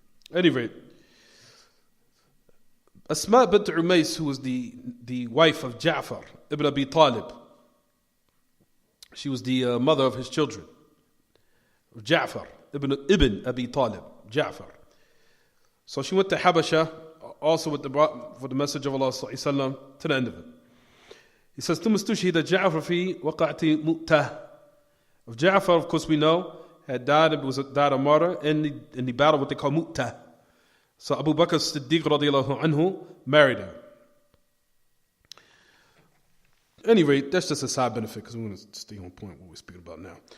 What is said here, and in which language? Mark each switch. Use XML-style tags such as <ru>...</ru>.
<en>At any rate, Asma bint Umais, who was the wife of Ja'far ibn Abi Talib. She was the mother of his children. Ja'far ibn Abi Talib. Ja'far. So she went to Habasha also for the message of Allah sallallahu to the end of it. He says,</en> <ar>ثم استشهد جعفر في وقعة مؤتة.</ar> <en>Of Ja'far, of course we know, had died a martyr in the battle what they call Mu'tah. So Abu Bakr Siddiq radiallahu anhu married her. anyway, that's just a side benefit because we want to stay on point what we're speaking about now.</en>